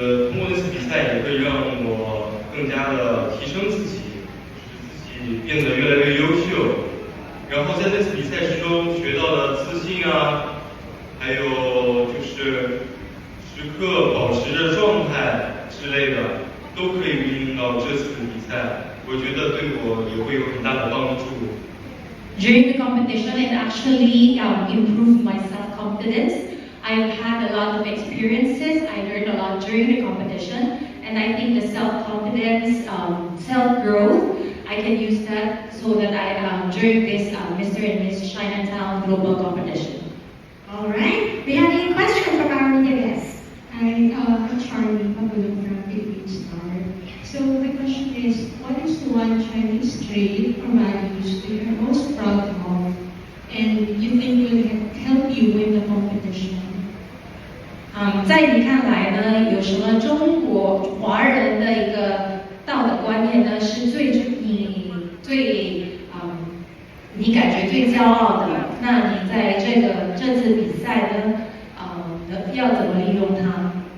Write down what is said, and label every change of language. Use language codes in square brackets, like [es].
[zh] 通过那次比赛也会让我更加的提升自己，使自己变得越来越优秀。然后在那次比赛之中学到了自信啊，还有就是时刻保持着状态之类的，都可以运用到这次的比赛。我觉得对我也会有很大的帮助。 [en] During the competition, it actually improved my self-confidence. I've had a lot of experiences. I learned a lot during the competition, and I think the self-confidence, self-growth, I can use that so that during this Mr. and Miss Chinatown global competition. All right. We have a question from our media guest. I'm Charlie Pabulong from Philippine Star. So the question is, what is the one Chinese trait or values that you're most proud of and you think will help you win the competition? [zh] 在你看来呢，有什么中国华人的一个道德观念呢，是你感觉最骄傲的？那你在这次比赛呢，要怎么利用它？